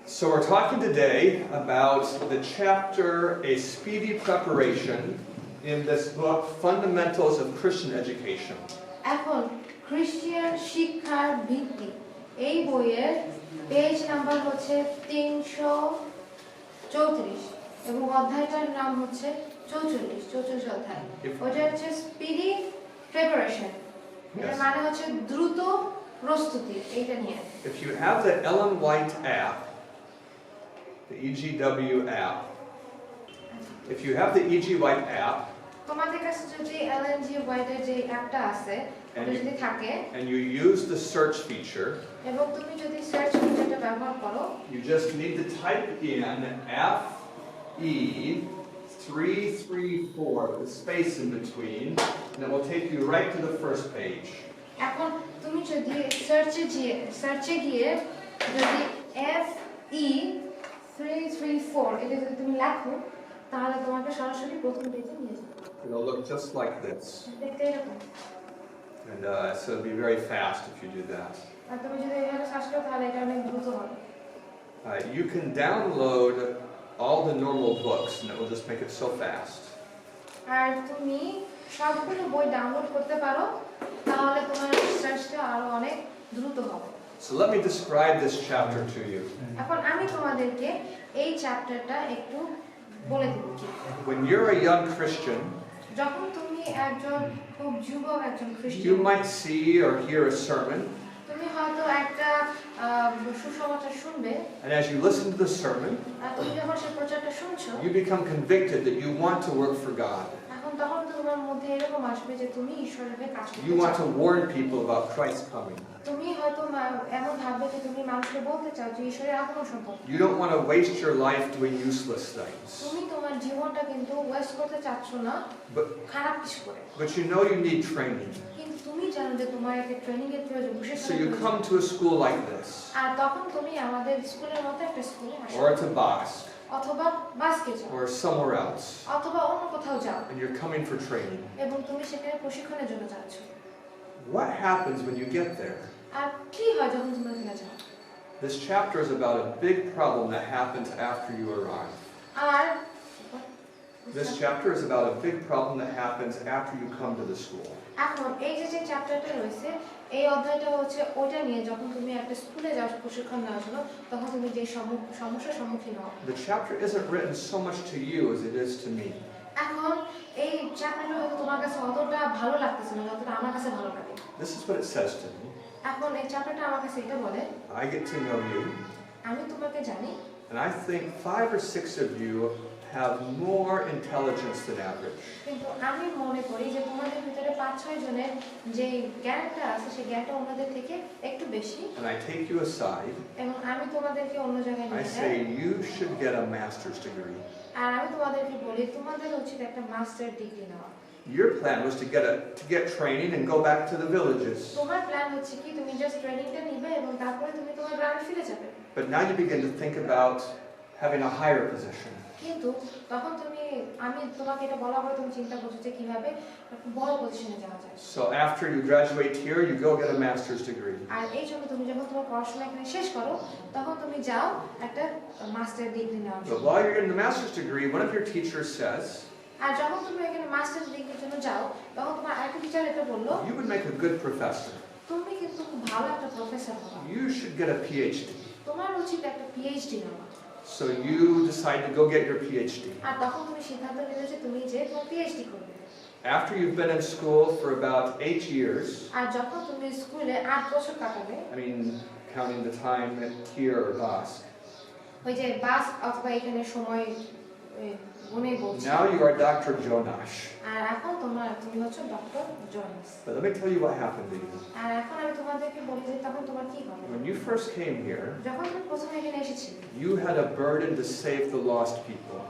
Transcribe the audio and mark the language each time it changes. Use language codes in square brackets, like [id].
[en] So we're talking today about the chapter A Speedy Preparation in this book Fundamentals of Christian Education. [bn] এখন খ্রিস্টান শিক্ষার ভিত্তি এই বইয়ের পেজ নাম্বার হচ্ছে 334 এবং অধ্যায়টার নাম হচ্ছে 44 অধ্যায় ওটা হচ্ছে স্পিডি প্রিপারেশন এর মানে হচ্ছে দ্রুত প্রস্তুতি এইটা নিয়ে [en] If you have the Ellen White app, the EGW app, if you have the EG White app, [bn] তোমাদের কাছে যদি LNG হোয়াইটের যে অ্যাপটা আছে ওটা যদি থাকে [en] and you use the search feature, [bn] এবং তুমি যদি সার্চ ফিচারটা ব্যবহার করো, [en] you just need to type in FE334 with a space in between, and it will take you right to the first page. [bn] এখন তুমি যদি সার্চে গিয়ে যদি FE334 এটা যদি তুমি লেখো তাহলে তোমাকে সরাসরি প্রথম পেজে নিয়ে যাবে। [en] It'll look just like this. [bn] দেখতে এরকম। [en] And so it'll be very fast if you do that. [bn] আর তুমি যদি এভাবে সার্চ করো তাহলে এটা অনেক দ্রুত হবে। [en] You can download all the normal books, and it will just make it so fast. [bn] আর তুমি সবগুলো বই ডাউনলোড করতে পারো তাহলে তোমার সার্চটা আরো অনেক দ্রুত হবে। [en] So let me describe this chapter to you. [bn] এখন আমি তোমাদেরকে এই চ্যাপ্টারটা একটু বলে দেব। [en] When you're a young Christian, [bn] যখন তুমি একজন খুব যুবক একজন [en] you [bn] খ্রিস্টান, [en] might see or hear a sermon, [bn] তুমি হয়তো একটা সুসমাচার শুনবে, [en] and as you listen to the sermon, [bn] আর তুমি যখন সেই প্রচারটা শুনছো [en] you become convicted that you want to work for God. [bn] এখন তখন তোমার মধ্যে এরকম আসবে যে তুমি ঈশ্বরের হয়ে কাজ করতে [en] You want [bn] চাও। [en] to warn people about Christ's coming. [bn] তুমি হয়তো এমন ভাববে যে তুমি মানুষকে বলতে চাও যে ঈশ্বরের আগমন সম্পর্কে। [en] You don't want to waste your life doing useless things. [bn] তুমি তোমার জীবনটা কিন্তু ওয়েস্ট করতে চাচ্ছ না খারাপ কিছু করে। [en] But you know you need training. [bn] কিন্তু তুমি জানো যে তোমার একটা ট্রেনিং এর প্রয়োজন, বিশেষ [en] So you come to a school like this, [bn] আর তখন তুমি আমাদের স্কুলের মতো একটা স্কুলে আসো [en] or to Box, [bn] অথবা বাসকে যাও [en] or somewhere else, [bn] অথবা অন্য কোথাও যাও [en] and you're coming for training. [bn] এবং তুমি সেখানে প্রশিক্ষণের জন্য যাচ্ছ। [en] What happens when you get there? [bn] আর কি হয় যখন তুমি ওখানে যাও? [en] This chapter is about a big problem that happens after you arrive. [bn] আর [en] This chapter is about a big problem that happens after you come to the school. [bn] এখন এই যে চ্যাপ্টারটা রয়েছে এই অধ্যায়টা হচ্ছে ওইটা নিয়ে যখন তুমি একটা স্কুলে যাও প্রশিক্ষণ নেওয়ার জন্য তখন তুমি যে সমস্যার সম্মুখীন হও। [en] The chapter isn't written so much to you as it is to me. [bn] এখন এই চ্যাপ্টারটা হয়তো তোমার কাছে অতটা ভালো লাগতেছে না যতটা আমার কাছে ভালো লাগে। [en] This is what it says to me. [bn] এখন এই চ্যাপ্টারটা আমার কাছে এটা বলে [en] I get to know you, [bn] আমি তোমাকে জানি, [en] and I think 5 or 6 of you have more intelligence than average. [bn] কিন্তু আমি মনে করি যে তোমাদের ভিতরে 5-6 জনের যে জ্ঞানটা আছে সেই জ্ঞানটা অন্যদের থেকে একটু বেশি। [en] And I take you aside. [bn] এবং আমি তোমাদেরকে অন্য জায়গায় [en] I [bn] নিয়ে যাই [en] say you should get a master's degree. [bn] আর আমি তোমাদেরকে বলি তোমাদের উচিত একটা মাস্টার ডিগ্রি নেওয়া। [en] Your plan was to get training and go back to the villages. [bn] তোমার প্ল্যান হচ্ছে কি তুমি জাস্ট ট্রেনিংটা নিবে এবং তারপরে তুমি তোমার গ্রামে ফিরে যাবে। [en] But now you begin to think about having a higher position. [bn] কিন্তু তখন আমি তোমাকে এটা বলার পরে তুমি চিন্তা করছো যে কিভাবে একটা বড় পজিশনে যাওয়া যায়। [en] So after you graduate here, you go get a master's degree. [bn] আর এই জন্য তুমি যখন তোমার পড়াশোনা এখানে শেষ করো তখন তুমি যাও একটা মাস্টার ডিগ্রি নেওয়ার [en] But [bn] জন্য। [en] while you're in the master's degree, one of your teachers says, [bn] আর যখন তুমি এখানে মাস্টার ডিগ্রির জন্য যাও তখন তোমার আরেকটা টিচার এটা বললো [en] you would make a good professor. [bn] তুমি কিন্তু খুব ভালো একটা প্রফেসর হবা, [en] You should get a PhD. [bn] তোমার উচিত একটা পিএইচডি নেওয়া। [en] So you decide to go get your PhD. [bn] আর তখন তুমি সিদ্ধান্ত নিলে যে তুমি যে তোমার পিএইচডি করবে। [en] After you've been in school for about 8 years, [bn] আর যখন তুমি স্কুলে 8 বছর কাটাবে, [en] I mean counting the time at here or Basque, [bn] ওই যে বাস অথবা এখানে সময় গুনে বলছি, [en] now you are Dr. Jonash. [bn] আর এখন তুমি হচ্ছে doctor Jonas. [en] But let me tell you what happened to you. [bn] আর এখন আমি তোমাদেরকে বলি যে তখন তোমার কি হবে। [en] When you first came here, [bn] যখন তুমি প্রথমে এখানে এসেছিলে [en] you had a burden to save the lost people.